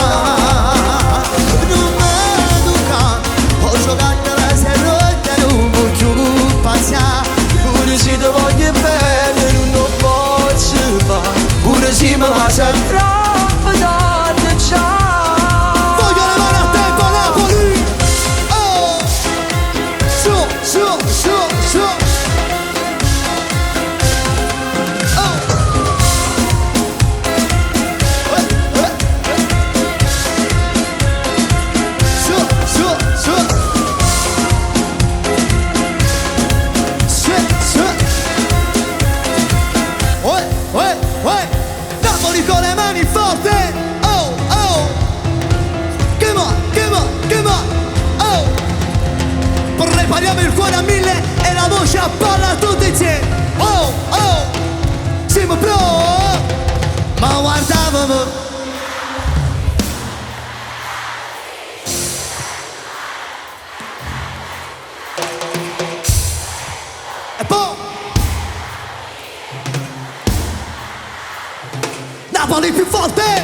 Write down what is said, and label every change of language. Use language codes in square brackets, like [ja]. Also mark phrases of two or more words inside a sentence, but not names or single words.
[it] Non mi tocca, ho giocato la serrata e non voglio passare. Pure se ti voglio bene non lo posso fare. Pure se mi passa troppo tardi già. Voglio le mani a tempo Napoli. Oh, su, su, su, su. Oh. Su, su, su. Su, su. Napoli con le mani forte. Oh, oh. [en] Come on, come on, come on. [it] Oh. Prepariamo il cuore a 1000 e la voce a palla tutti insieme. Oh, oh. Siamo pronti. Ma guardavamo. E poi Napoli più forte.